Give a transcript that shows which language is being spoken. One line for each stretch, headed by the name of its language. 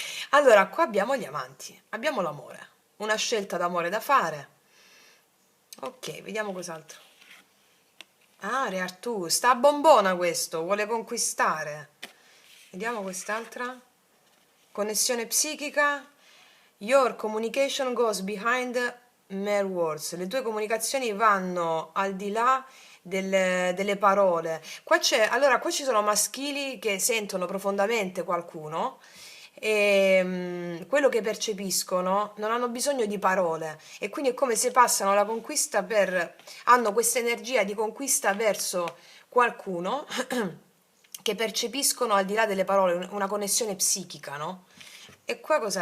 Italian: Allora, qua abbiamo gli amanti, abbiamo l'amore, una scelta d'amore da fare. Ok, vediamo cos'altro. Ah, Re Artù, sta a bombona questo, vuole conquistare. Vediamo quest'altra. Connessione psichica.
English: Your communication goes behind mere words.
Italian: Le tue comunicazioni vanno al di là delle parole. Allora, qua ci sono maschili che sentono profondamente qualcuno e quello che percepiscono non hanno bisogno di parole e quindi è come se passano la conquista hanno questa energia di conquista verso qualcuno che percepiscono al di là delle parole una connessione psichica, no? E qua cos'è?